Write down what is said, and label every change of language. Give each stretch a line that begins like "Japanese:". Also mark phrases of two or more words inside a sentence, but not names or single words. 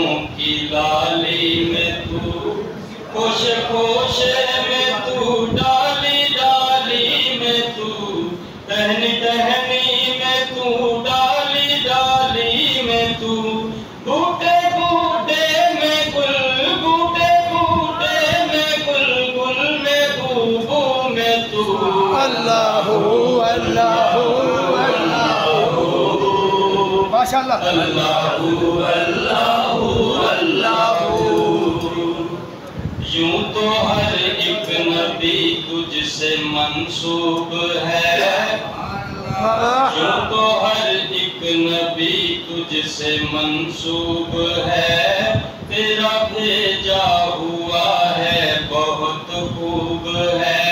Urdu: کی لالی میں تو، کوشے کوشے میں تو، ڈالی ڈالی میں تو، ٹہنی ٹہنی میں تو، ڈالی ڈالی میں تو، بوٹے بوٹے میں گل، بوٹے بوٹے میں گل، گل میں بوبو میں تو.
Arabic: اللهُ اللهُ اللهُ ما شاء الله. اللهُ اللهُ اللهُ.
Urdu: یوں تو ہر ایک نبی تجھ سے منسوب ہے، یوں تو ہر ایک نبی تجھ سے منسوب ہے، تیرا بھیجا ہوا ہے بہت خوب ہے.